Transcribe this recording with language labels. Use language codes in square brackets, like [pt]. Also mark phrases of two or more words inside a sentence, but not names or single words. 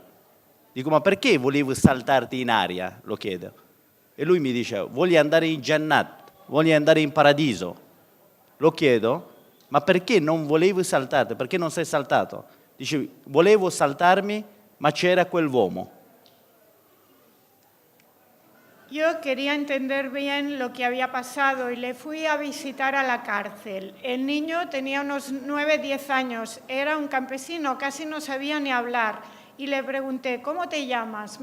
[it] Dico, ma perché volevi saltarti in aria? Lo chiedo. E lui mi dice, voglio andare in Jannat, voglio andare in paradiso. Lo chiedo, ma perché non volevi saltarti? Perché non sei saltato? Dice, volevo saltarmi, ma c'era quell'uomo. [es] Yo quería entender bien lo que había pasado y le fui a visitar a la cárcel. El niño tenía unos 9, 10 años, era un campesino, casi no sabía ni hablar. Y le pregunté, ¿cómo te llamas?